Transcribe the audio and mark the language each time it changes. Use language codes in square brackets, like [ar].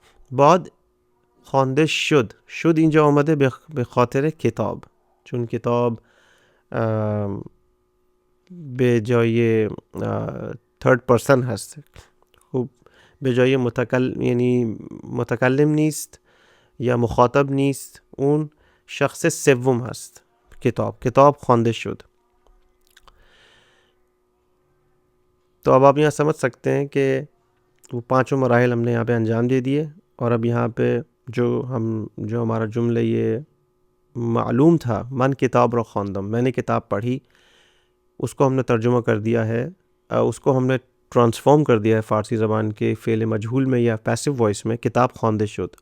[fa] بعد خوانده شد اینجا آمده به خاطر کتاب، چون کتاب به جای third person هست. خوب به جای یعنی متکلم نیست یا مخاطب نیست، اون شخص سوم هست. کتاب خوانده شد. [ur] تو اب آپ یہاں سمجھ سکتے ہیں کہ وہ پانچوں مراحل ہم نے یہاں پہ انجام دے دیے، اور اب یہاں پہ جو ہمارا جملہ یہ معلوم تھا، [fa] من کتاب را خواندم، [ur] میں نے کتاب پڑھی، اس کو ہم نے ترجمہ کر دیا ہے، اس کو ہم نے ٹرانسفارم کر دیا ہے فارسی زبان کے فعل مجہول میں یا پیسو وائس میں، [fa] کتاب خوانده شد.